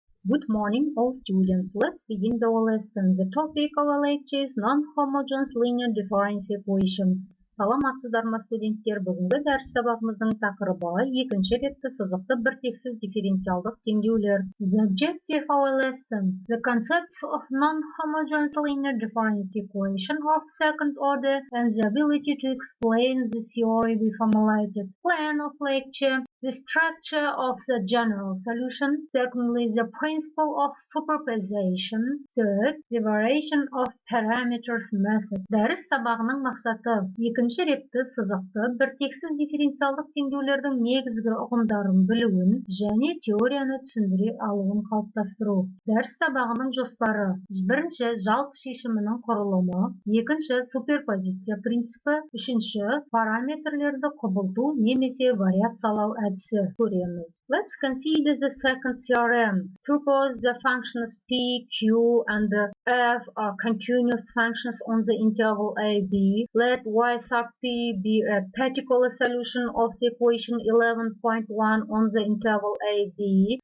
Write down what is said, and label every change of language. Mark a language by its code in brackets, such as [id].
[en] Good morning, all students. Let's begin the lesson. The topic of our lecture is non-homogeneous linear difference equation. [kk] Саламатсыздар ма студенттер? Бүгінгі дәріс сабағымыздың тақырыбы екінші ретті сызықты біртексіз дифференциалдық теңдеулер. [en] The objective of our lesson. The concepts of non-homogeneous linear difference equation of second order and the ability to explain the theory we formulated. Plan of lecture. The structure of the general solution. Secondly, the principle of superposition. Third, the variation of parameters method. [kk] Дәріс сабағының мақсаты екінші ретті сызықты біртексіз дифференциалдық теңдеулердің негізгі ұғымдарын білуін және теорияны түсіндіре алуын қалыптастыру. Дәріс сабағының жоспары: бірінші, жалпы шешімінің құрылымы, екінші, суперпозиция принципі, үшінші, параметрлерді құбылту немесе вариациялау әдісі көреміз. [en] Let's consider the second theorem. Suppose the functions p, q, and f are continuous functions on the interval a, b. Let y sub p be a particular solution of the equation 11.1 on the interval a, b.